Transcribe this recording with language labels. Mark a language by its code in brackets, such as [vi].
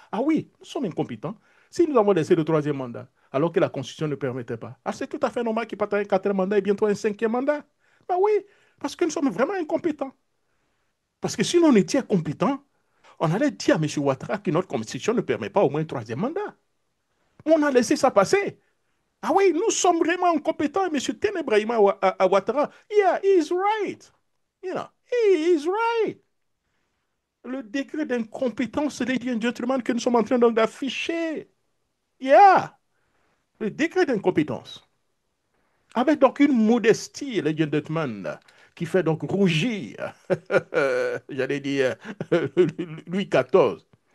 [fr] Ah oui, nous sommes incompétents. Si nous avons laissé le troisième mandat, alors que la Constitution ne permettait pas, ah, c'est tout à fait normal qu'il parte un quatrième mandat et bientôt un cinquième mandat. Ben oui, parce que nous sommes vraiment incompétents. Parce que si on était compétents, on allait dire à M. Ouattara que notre Constitution ne permet pas au moins un troisième mandat. On a laissé ça passer. Ah oui, nous sommes vraiment incompétents. Et M. [en] Ténébrahima Ouattara, yeah, he's right. You know, he is right. [fr] Le degré d'incompétence, [en] ladies and gentlemen, [fr] que nous sommes en train donc d'afficher. Yeah, le degré d'incompétence. Avec donc une modestie, [en] ladies and gentlemen, [fr] qui fait donc rougir, j'allais dire, Louis XIV.